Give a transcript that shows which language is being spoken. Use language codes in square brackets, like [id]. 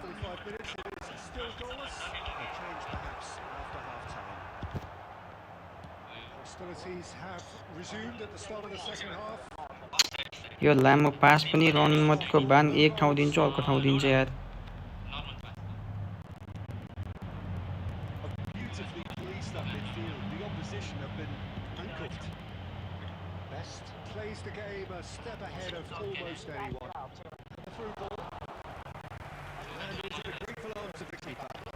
[en] 45 minutes, it is still goalless. A change perhaps after half-time. Hostilities have resumed at the start of the second half. [ne] यो लामो pass पनि run मतिको बान एक ठाउँ दिन्छ अर्को ठाउँ दिन्छ यार [en] Beautifully policed that midfield. The opposition have been handcuffed. Best plays the game a step ahead of almost anyone. And the through ball. And into the grateful arms of the keeper.